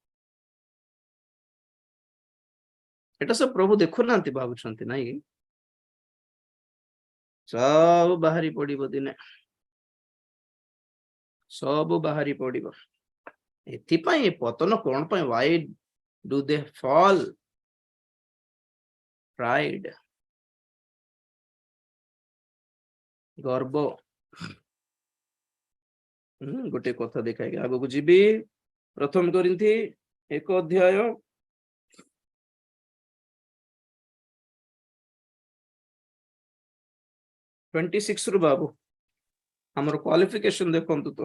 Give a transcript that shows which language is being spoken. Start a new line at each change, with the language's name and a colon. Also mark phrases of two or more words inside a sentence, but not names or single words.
Odia: ଏଟା ସବୁ ପ୍ରଭୁ ଦେଖୁନାହାନ୍ତି ଭାବୁଛନ୍ତି ନାଇଁ? ସବୁ ବାହାରି ପଡିବ ଦିନେ, ସବୁ ବାହାରି ପଡିବ। ଏଥିପାଇଁ ପତନ କଣ ପାଇଁ?
English: why do they fall? pride,
Odia: ଗର୍ବ। ଗୋଟେ କଥା ଦେଖାଇକି ଆଗକୁ ଯିବି। ପ୍ରଥମ କରିନ୍ଥୀ 1 ଅଧ୍ୟାୟ 26 ରୁ ବାବୁ ଆମର କ୍ୱାଲିଫିକେସନ ଦେଖନ୍ତୁ ତ।